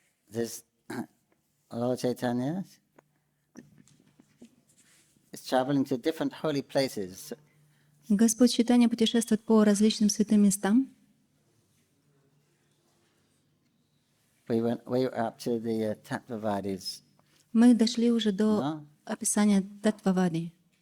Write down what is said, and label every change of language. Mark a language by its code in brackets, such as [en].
[en] This Lord Chaitanya is traveling to different holy places. [ru] Господь Чайтанья путешествует по различным святым местам. [en] We were up to the Tattvavadis. [ru] Мы дошли уже до описания Таттвавади.